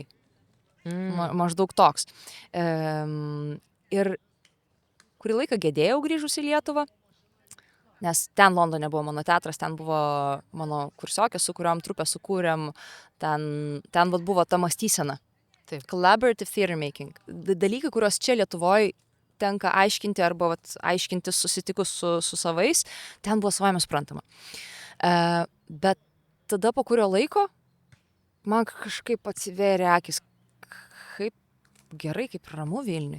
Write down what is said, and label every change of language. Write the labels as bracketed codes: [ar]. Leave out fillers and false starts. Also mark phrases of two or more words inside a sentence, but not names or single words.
[lt] Maždaug toks. Ir kurį laiką gedėjau grįžus į Lietuvą. Nes ten Londone buvo mano teatras, ten buvo mano kursiokė, su kuriuom trupę sukūrėm, ten buvo ta mąstysena. Taip. [en] Collaborative theater making. [lt] Dalykai, kuriuos čia Lietuvoje tenka aiškinti arba aiškinti susitikus su savais, ten buvo savaime suprantama. Bet tada po kurio laiko man kažkaip atsivėrė akis, kaip gerai, kaip ramu Vilniui.